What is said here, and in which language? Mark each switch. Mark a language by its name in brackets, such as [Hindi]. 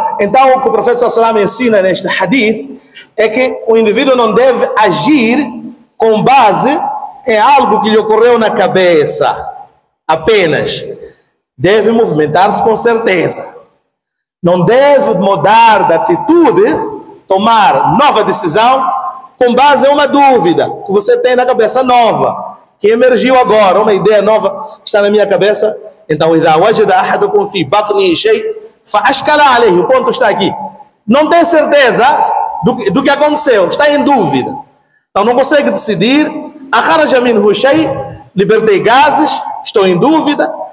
[Portuguese] Então, o que o profeta sallallahu alaihi wasallam ensina neste hadith é que o indivíduo não deve agir com base em algo que lhe ocorreu na cabeça apenas. Deve movimentar-se com certeza. Não deve mudar de atitude, tomar nova decisão com base em uma dúvida que você tem na cabeça nova, que emergiu agora, uma ideia nova que está na minha cabeça. [Arabic] Então, إذا وجد أحدكم في بطنه شيء فأشكل عليه. [Portuguese] O ponto está aqui. Não tem certeza do que aconteceu, está em dúvida. Então, não consegue decidir. [Arabic] أخرج منه شيء, [Portuguese] libertei gases, estou em dúvida.